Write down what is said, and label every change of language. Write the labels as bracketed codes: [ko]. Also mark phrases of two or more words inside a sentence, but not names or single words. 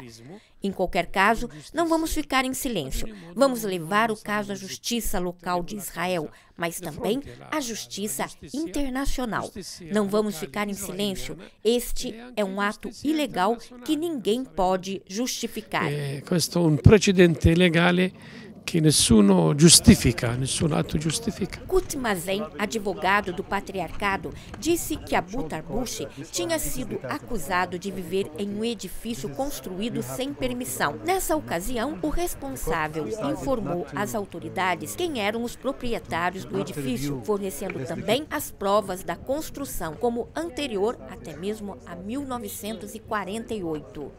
[pt] Em qualquer caso, não vamos ficar em silêncio. Vamos levar o caso à justiça local de Israel, mas também à justiça internacional. Não vamos ficar em silêncio. Este é um ato ilegal que ninguém pode justificar. [it] Questo è un precedente legale que nessuno giustifica, nessun ato giustifica. [pt] Kut Mazen, advogado do patriarcado, disse que Abu Tarbushi tinha sido acusado de viver em um edifício construído sem permissão. Nessa ocasião, o responsável informou às autoridades quem eram os proprietários do edifício, fornecendo também as provas da construção como anterior até mesmo a 1948.